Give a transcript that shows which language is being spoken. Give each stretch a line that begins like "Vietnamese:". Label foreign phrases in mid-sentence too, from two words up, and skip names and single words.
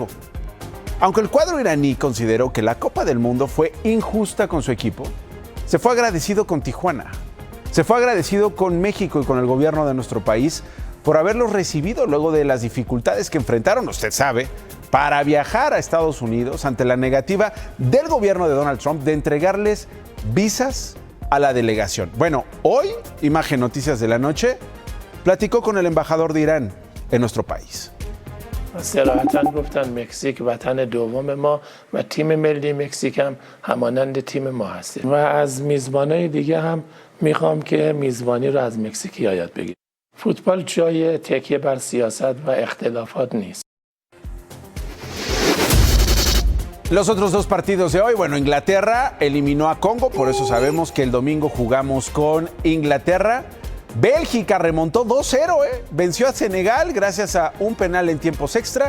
Spanish: Aunque el cuadro iraní consideró que la Copa del Mundo fue injusta con su equipo, se fue agradecido con Tijuana, se fue agradecido con México y con el gobierno de nuestro país por haberlos recibido luego de las dificultades que enfrentaron, usted sabe, para viajar a Estados Unidos ante la negativa del gobierno de Donald Trump de entregarles visas a la delegación. Bueno, hoy, Imagen Noticias de la Noche platicó con el embajador de Irán en nuestro país.
Persian: صراحتاً گفتن مکزیک وطن دوم ما و تیم ملی مکزیک هم همانند تیم ما هست و از میزبانای دیگه هم میخوام که میزبانی رو از مکزیکی‌ها یاد بگیرن. فوتبال جای تکیه بر سیاست و اختلافات نیست.
Spanish: Los otros dos partidos de hoy, bueno, Inglaterra eliminó a Congo, por eso sabemos que el domingo jugamos con Inglaterra. Bélgica remontó 2-0, venció a Senegal gracias a un penal en tiempos extra.